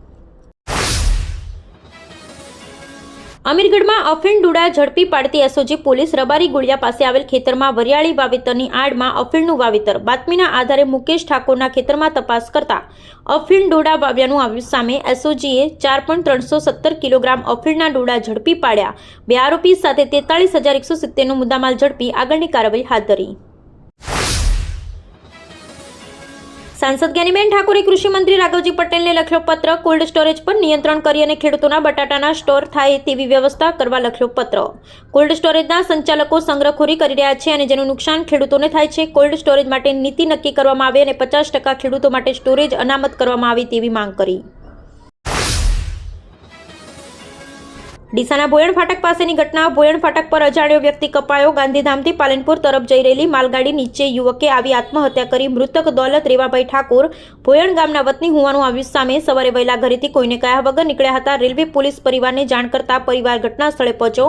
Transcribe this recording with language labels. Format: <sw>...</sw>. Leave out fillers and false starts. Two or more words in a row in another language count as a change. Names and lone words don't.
<gu>અમીરગઢમાં અફીણ ડૂડા ઝડપી પાડતી એસઓજી પોલીસ રબારી ગુળિયા પાસે આવેલ ખેતરમાં વરિયાળી વાવેતરની આડમાં અફીણનું વાવેતર બાતમીના આધારે મુકેશ ઠાકોરના ખેતરમાં તપાસ કરતા અફીણ ડોડા વાવ્યાનું આવ્યું સામે। એસઓજીએ 4.317 કિલોગ્રામ અફીણના ડોડા ઝડપી પાડ્યા। 2 આરોપી સાથે 43,170નો મુદ્દામાલ ઝડપી આગળની કાર્યવાહી હાથ ધરી। સાંસદ જ્ઞાનીબેન ઠાકુરે કૃષિ મંત્રી રાઘવજી પટેલ ને લખ્યો પત્ર।</gu> <en>cold storage</en> <gu>પર નિયંત્રણ કરી અને ખેડૂતોના બટાટાના સ્ટોર થાય તેવી વ્યવસ્થા કરવા લખ્યો પત્ર।</gu> <en>cold storageના</en> <gu>સંચાલકો સંગ્રહખોરી કરી રહ્યા છે અને જેનું નુકસાન ખેડૂતોને થાય છે।</gu> <en>cold storage</en> <gu>માટે નીતિ નક્કી કરવામાં આવે અને 50% ખેડૂતો માટે સ્ટોરેજ અનામત કરવામાં આવે તેવી માંગ કરી। ડીસાના ભોયણ ફાટક પાસેની ઘટના। ભોયણ ફાટક પર અજાણ્યો વ્યક્તિ કપાયો। ગાંધીધામથી પાલનપુર તરફ જઈ રહેલી માલગાડી નીચે યુવકે આવી આત્મહત્યા કરી। મૃતક દોલત રેવાભાઈ ઠાકોર ભોયણ ગામના વતની હોવાનું આવ્યું સામે। સવારે વહેલા ઘરેથી કોઈને કહ્યા વગર નીકળ્યા હતા। રેલવે પોલીસ પરિવારને જાણ કરતા પરિવાર ઘટના સ્થળે પહોંચ્યો।</gu>